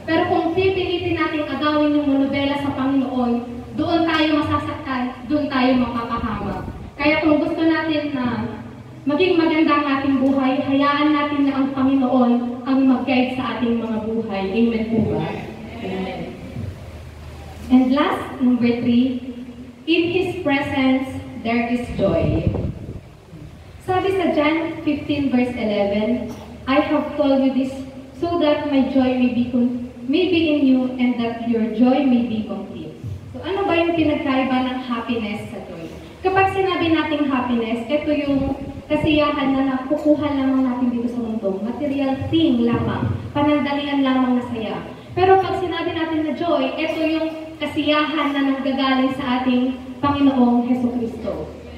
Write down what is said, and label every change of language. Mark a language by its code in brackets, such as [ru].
[tl] Pero kung pipilitin natin agawin yung monobela sa Panginoon, doon tayo masasaktan, doon tayo mapapahamak. Kaya kung gusto natin na maging maganda ang ating buhay, hayaan natin na ang Panginoon ang mag-guide sa ating mga buhay. Amen po ba? Amen. [en] And last, number 3, in His presence, there is joy. [tl] Sabi sa [en] John 15 verse 11, I have told you this so that my joy may be in you and that your joy may be complete. [tl] So ano ba yung pinagkaiba ng happiness sa joy? Kapag sinabi nating happiness, ito yung kasiyahan na nakukuha lamang natin dito sa mundo. Material thing lamang, panandalian lamang na saya. Pero pag sinabi natin na joy, ito yung kasiyahan na nanggagaling sa ating Panginoong Hesukristo.